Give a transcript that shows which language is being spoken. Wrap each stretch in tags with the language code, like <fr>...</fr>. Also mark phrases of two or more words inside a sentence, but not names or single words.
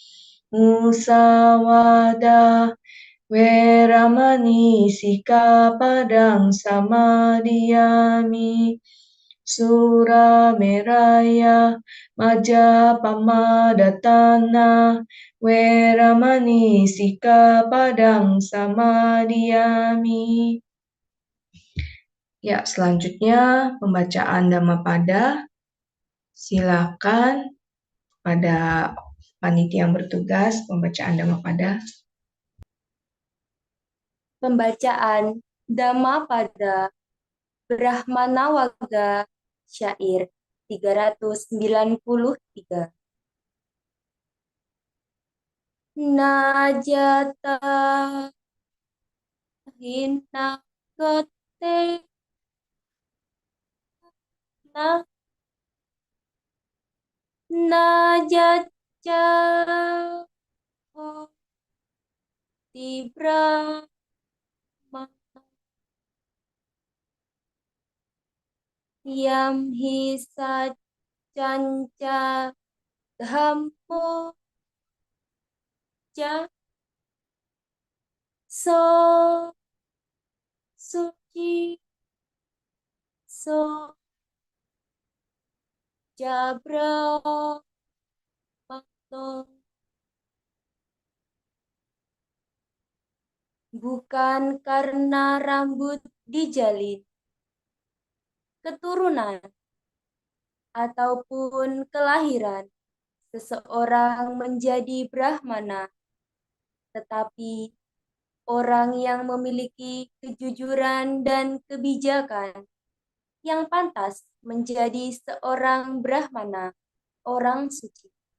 <pi>Musawada Weramani Sikapadang Samadhiyami. Sura Meraya Majapamadatana Weramani Sikapadang Samadhiyami.</pi> <id>Ya, selanjutnya pembacaan Dhammapada. Silakan pada panitia yang bertugas pembacaan Dhammapada. Pembacaan Dhammapada Brahmana Wagga Syair 393.</id> <pi>Najata hina kote na najatcha tibra yam hi sacanca dhammo ja so suci so jabra mato.</pi> <id>Bukan karena rambut dijalin, keturunan, ataupun kelahiran seseorang menjadi Brahmana, tetapi orang yang memiliki kejujuran dan kebijakan yang pantas menjadi seorang Brahmana, orang suci.</id>